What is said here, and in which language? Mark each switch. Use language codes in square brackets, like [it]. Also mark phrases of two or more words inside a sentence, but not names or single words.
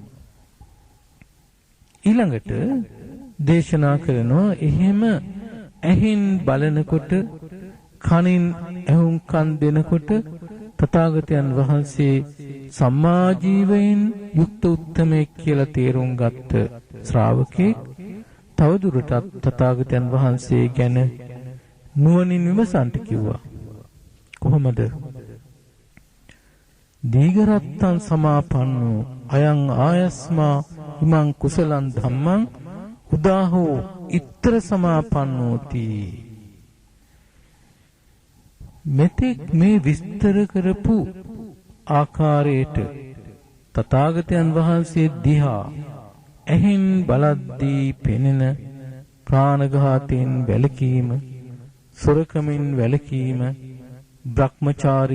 [si] ඊළඟට දේශනා කරනවා එහෙම ඇහින් බලනකොට කනින් ඇහුම්කන් දෙනකොට තථාගතයන් වහන්සේ සම්මා ජීවයෙන් යුක්ත උත්තමයෙක් කියලා තේරුම් ගත්ත ශ්‍රාවකෙක් තවදුරටත් තථාගතයන් වහන්සේ ගැන නුවණින් විමසන්ට කිව්වා. කොහොමද? [pi] දීඝරත්තං සමාපන්නෝ අයං ආයස්මා ඉමං කුසලං ධම්මං උදාහෝ ඉත්තර සමාපන්නෝති. [si] මෙතෙක් මේ විස්තර කරපු ආකාරයට තථාගතයන් වහන්සේ දිහා ඇහෙන් බලද්දී පෙනෙන ප්‍රාණඝාතයෙන් වැළකීම, සොරකමින් වැළකීම, බ්‍රහ්මචාරී